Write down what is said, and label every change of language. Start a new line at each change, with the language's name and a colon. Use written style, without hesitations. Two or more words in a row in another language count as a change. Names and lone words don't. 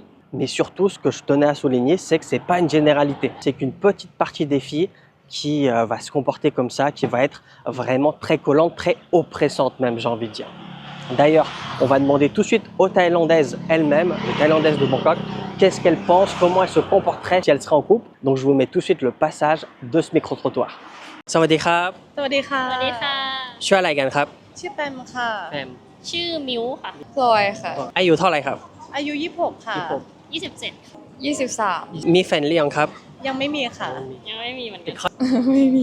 French: Mais surtout, ce que je tenais à souligner, c'est que c'est pas une généralité, c'est qu'une petite partie des filles qui va se comporter comme ça, qui va être vraiment très collante, très oppressante même, j'ai envie de dire. D'ailleurs, on va demander tout de suite aux Thaïlandaises elles-mêmes, les Thaïlandaises de Bangkok, qu'est-ce qu'elles pensent, comment elles se comporteraient si elles seraient en couple. Donc, je vous mets tout de suite le passage de ce micro-trottoir.
Thai: สวัสดีครับ สวัสดีค่ะ สวัสดีค่ะ ชื่ออะไรกันครับ ชื่อแปมค่ะ แอม ชื่อมิวค่ะ พลอยค่ะ อายุเท่าไหร่ครับ อายุ26ค่ะ 27 23 มีแฟนหรือยังครับ ยังไม่มีค่ะ ยังไม่มีเหมือนกัน ไม่มี